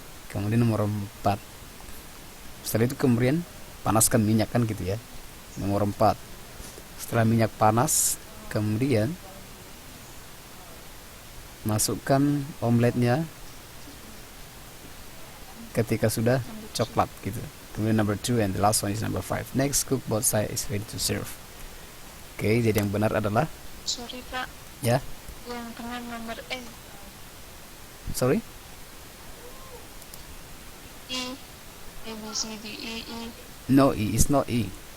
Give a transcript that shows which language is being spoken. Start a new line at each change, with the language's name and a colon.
Indonesian: Kemudian nomor 4, setelah itu kemudian panaskan minyak kan gitu ya. Nomor 4, setelah minyak panas kemudian masukkan omeletnya ketika sudah coklat gitu. Kemudian
English: number 2 and the last one is number 5. Next, cook both sides is ready to serve.
Indonesian: Oke, jadi yang benar adalah
English: Sorry Pak,
Indonesian: ya. yang tengah nomor
English: Sorry? E, A, B, C, D, E, E. No, E is not E.